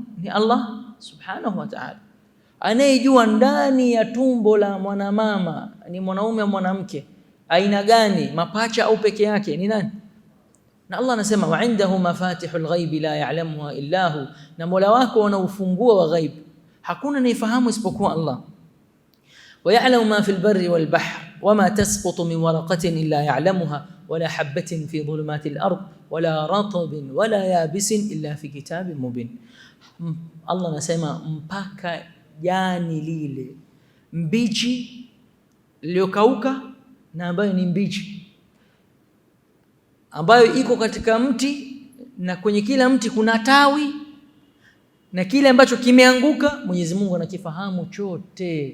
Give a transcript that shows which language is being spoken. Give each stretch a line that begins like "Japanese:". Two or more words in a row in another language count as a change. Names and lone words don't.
Swahili: Ni Allah
Arabic: سبحانه وتعالى.
Swahili: Anayejua ndani ya tumbo la mwanamama ni mwanaume au mwanamke, aina gani, mapacha au peke yake, ni nani? Na Allah anasema
Arabic: وعنده مفاتح الغيب لا يعلمها إلا هو,
Swahili: na Mola wako ana ufunguo wa ghaib, hakuna anayefahamu isipokuwa Allah.
Arabic: ويعلم ما في البر والبحر وما تسقط من ورقة إلا يعلمها ولا حبة في ظلمات الأرض ولا رطب ولا يابس إلا في كتاب مبين.
Swahili: Allah anasema mpaka jani lile mbichi iliyokauka na ambayo ni mbichi, ambayo iko katika mti, na kwenye kila mti kuna tawi, na kile ambacho kimeanguka Mwenyezi Mungu anakifahamu chote.